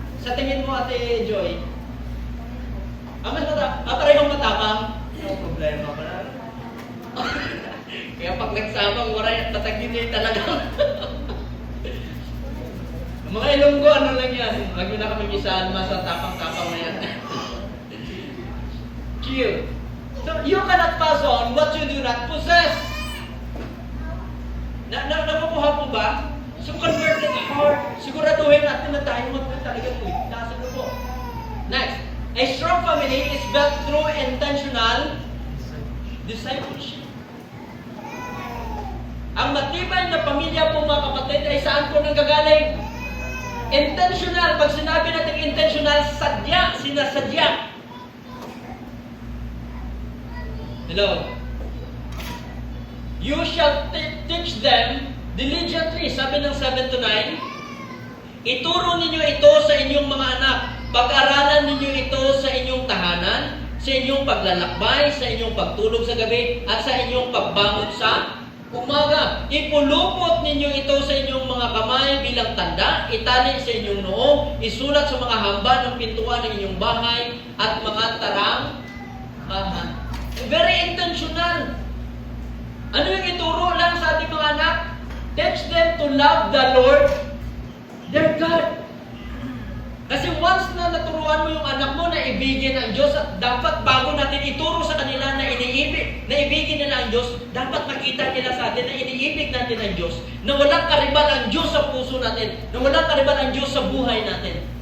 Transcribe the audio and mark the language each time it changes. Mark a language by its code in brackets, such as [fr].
[tl] Sa tingin mo, Ate Joy, ang mas matapang? Parehong matapang? No problema pa na. Kaya pag nagsabang waray at batanggin nyo talaga. Mga Ilonggo, ano lang yan? Huwag nyo na kami isaan sa tapang-tapang na yan. [en] Chill. So, you cannot pass on what you do not possess. [tl] Nakukuha po ba? [en] So convert the heart. [tl] Siguraduhin natin na tayo talagang ligtas. Ano po? Next. [en] A strong family is built through intentional discipleship. [tl] Ang matibay na pamilya po mga kapatid ay saan po nanggagaling? Intentional. Pag sinabi natin intentional, sadya, sinasadya. [en] Hello? You shall teach them diligently. [tl] Sabi ng 7 to 9, ituro ninyo ito sa inyong mga anak. Pag-aralan ninyo ito sa inyong tahanan, sa inyong paglalakbay, sa inyong pagtulog sa gabi, at sa inyong pagbangon sa umaga. Ipulupot ninyo ito sa inyong mga kamay bilang tanda, itali sa inyong noo, isulat sa mga hamba ng pintuan ng inyong bahay at mga tarangkahan. [en] Very intentional. [tl] Ano yung ituro lang sa ating mga anak? [en] Teach them to love the Lord, their God. [tl] Kasi once na naturuan mo yung anak mo na ibigin ang Diyos, at dapat bago natin ituro sa kanila na ibigin nila ang Diyos, dapat makita nila sa atin na iniibig natin ang Diyos, na walang kariban ang Diyos sa puso natin, na walang kariban ang Diyos sa buhay natin.